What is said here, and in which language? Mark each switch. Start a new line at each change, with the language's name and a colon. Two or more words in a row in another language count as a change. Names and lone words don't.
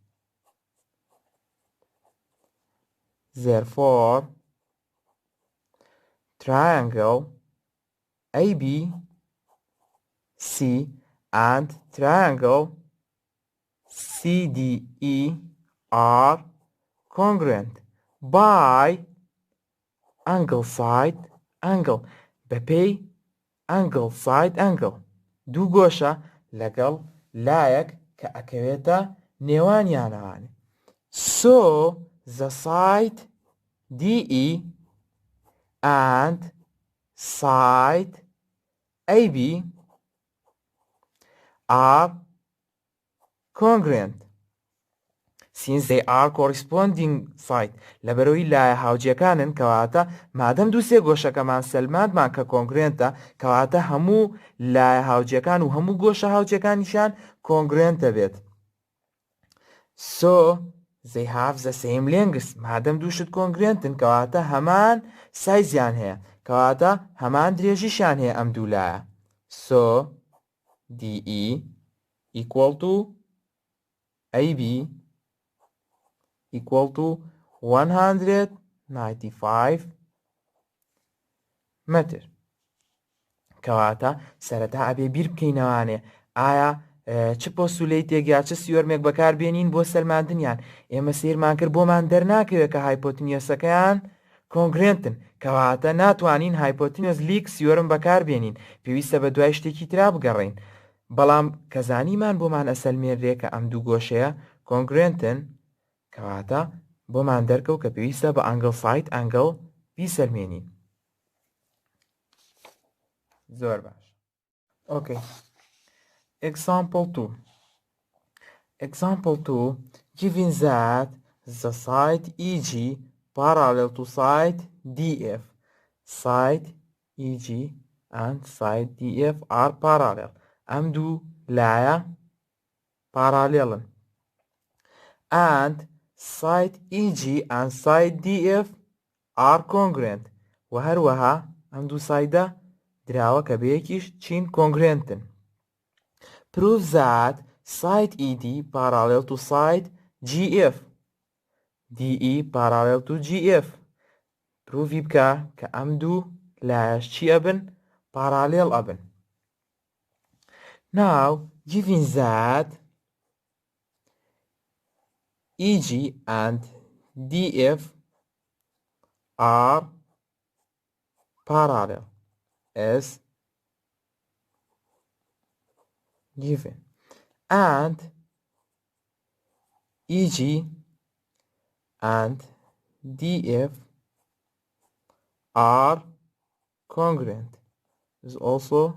English: Therefore, triangle ABC and triangle CDE are congruent by angle side angle بەپێی angle side angle
Central Kurdish: دوو گۆشە لەگەڵ لایەک کە ئەکەوێتە نێوانیانەوانێ.
English: So the side DE and side AB are congruent since they are corresponding side.
Central Kurdish: لەبەرەوەی لایە هاوجیەکانن کەواتە مادەم دوو سێ گۆشەکەمان سەلماندمان کە کۆنگرێنتە کەواتە هەموو لایە هاوجیەکان و هەموو گۆشە هاوجیەکانیشان کۆنگرێنتە بێت.
English: So they have the same length.
Central Kurdish: مادەم دووشت کۆنگرێنتن کەواتە هەمان سایزیان هەیە کەواتە هەمان درێژیشان هەیە ئەم دوو لایە.
English: So DE equal to AB equal to 195 متر.
Central Kurdish: کەواتە سەرەتا ئەبێ بیر بکەینەوانێ ئایا چ پۆستولیتێک یا چ سیۆرمێک بەکاربێنین بۆ سەلماندنیان. ئێمە سیرمان کرد بۆمان دەرناکەوێت کە هایپۆتنیۆسەکەیان کۆنگرێنتن کەواتە ناتوانین
English: hypotenuse leg theorem
Central Kurdish: بەکاربێنین پێویستە بە دوای شتێکی ترا بگەڕین. بەڵام کەزانیمان بۆمان ئەسەلمێنرێ کە ئەم دوو گۆشەیە کۆنگرێنتن کەواتە بۆمان دەرکەوت کە پێویستە بە
English: angle side angle
Central Kurdish: بیسەلمێنین. زۆر باش. ئۆکەی.
English: Example 2. Example 2. Given that the side EG parallel to side DF. Side EG and side DF are parallel.
Central Kurdish: ئەم دوو لایە parallel.
English: And side EG and side DF are congruent.
Central Kurdish: و هەروەها ئەم دوو سایدە دراوە کە بەیەکیش چین congruentن.
English: Prove that side ED parallel to side GF. DE parallel to GF. Prove
Central Kurdish: بکە کە ئەم دوو لایەش چی ئەبن؟ parallel ئەبن.
English: Now, given that EG and DF are parallel as given, and EG and DF are congruent is also